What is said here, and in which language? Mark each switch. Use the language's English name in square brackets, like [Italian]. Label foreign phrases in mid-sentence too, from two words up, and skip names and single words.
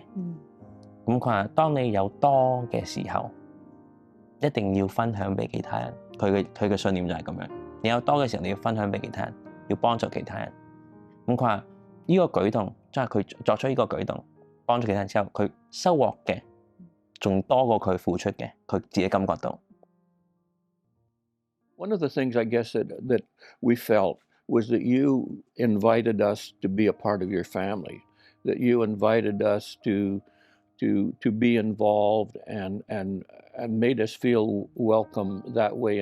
[Cantonese] 咁佢話，當你有多嘅時候，一定要分享俾其他人。佢嘅信念就係咁樣。你有多嘅時候，你要分享俾其他人，要幫助其他人。咁佢話呢個舉動，即係佢作出呢個舉動，幫助其他人之後，佢收穫嘅仲多過佢付出嘅，佢自己感覺到。 [English] One of the things I guess that we felt was that you invited us to be a part of your family, that you invited us to be involved and made us feel welcome that way.